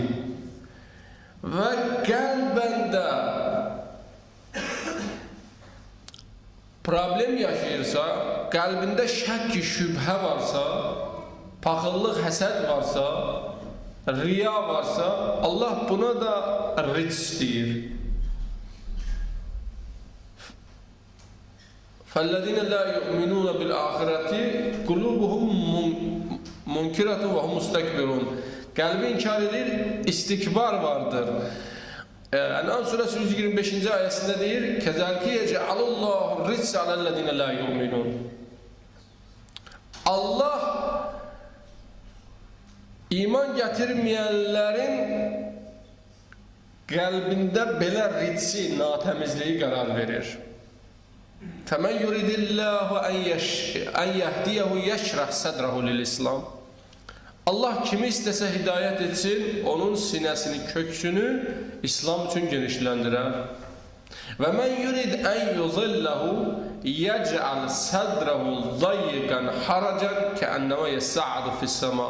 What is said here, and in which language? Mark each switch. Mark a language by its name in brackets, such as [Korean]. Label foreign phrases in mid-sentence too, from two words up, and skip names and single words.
[Azerbaijani] Və qəlbəndə problem yaşayırsa, qəlbində şəkk-i şübhə varsa, paxıllıq, həsəd varsa, riya varsa, Allah buna da ric deyir. [Arabic] فَالَّذِينَ لَا يُؤْمِنُونَ بِالْآخِرَةِ قُلُوبُهُمْ مُنْكِرَةٌ وَهُمْ مُسْتَكْبِرُونَ. [Azerbaijani] Qəlbi inkar edir, istikbar vardır. Ən'am surəsi 125-ci ayəsində deyir: [Arabic] كَذَلْكِ يَجْعَلُ اللّٰهُ الرِّجْسَ عَلَى الَّذِينَ لَا يُؤْمِنُونَ. [Azerbaijani] Allah İman gətirməyənlərin qəlbində belə ritsi, natəmizliyi qərar verir. [Arabic] فَمَنْ يُرِدِ اللّٰهُ اَنْ يَهْدِيَهُ يَشْرَحْ سَدْرَهُ لِلْإِسْلَامِ [Azerbaijani] Allah kimi istəsə hidayət etsin, onun sinəsini, köksünü İslam üçün genişləndirər. [Arabic] وَمَنْ يُرِدْ أَنْ يُضِلَّهُ يَجْعَلْ صَدْرَهُ ضَيِّقًا حَرَجًا كَأَنَّمَا يَصَّعَّدُ فِي السَّمَاءِ.